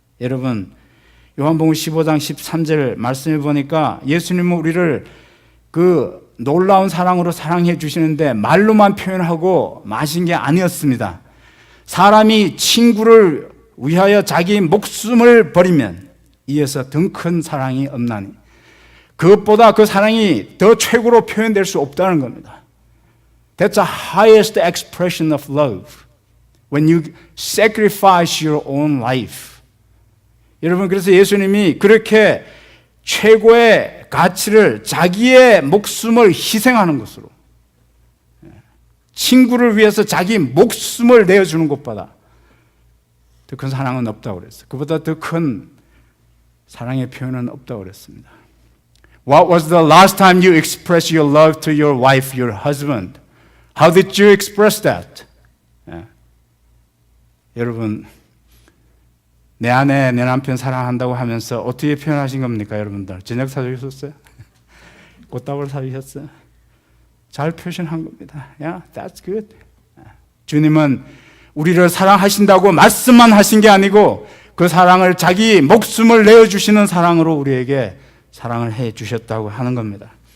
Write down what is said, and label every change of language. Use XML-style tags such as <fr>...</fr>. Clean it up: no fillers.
<ko>여러분, 요한복음 15장 13절 말씀해 보니까 예수님은 우리를 그 놀라운 사랑으로 사랑해 주시는데 말로만 표현하고 마신 게 아니었습니다. 사람이 친구를 위하여 자기 목숨을 버리면 이에서 더 큰 사랑이 없나니 그것보다 그 사랑이 더 최고로 표현될 수 없다는 겁니다.</ko> <en>That's the highest expression of love. When you sacrifice your own life.</en> <ko>여러분, 그래서 예수님이 그렇게 최고의 가치를 자기의 목숨을 희생하는 것으로 친구를 위해서 자기 목숨을 내어주는 것보다 더 큰 사랑은 없다고 그랬어요. 그보다 더 큰 사랑의 표현은 없다고 그랬습니다.</ko> <en>What was the last time you expressed your love to your wife, your husband? How did you express that?</en> <ko>예. 여러분, 내 아내, 내 남편 사랑한다고 하면서 어떻게 표현하신 겁니까, 여러분들? 저녁 사주셨어요? 꽃다발 사주셨어요? 잘 표현한 겁니다.</ko> <en>Yeah, that's good.</en> <ko>주님은 우리를 사랑하신다고 말씀만 하신 게 아니고 그 사랑을 자기 목숨을 내어주시는 사랑으로 우리에게 사랑을 해 주셨다고 하는 겁니다.</ko>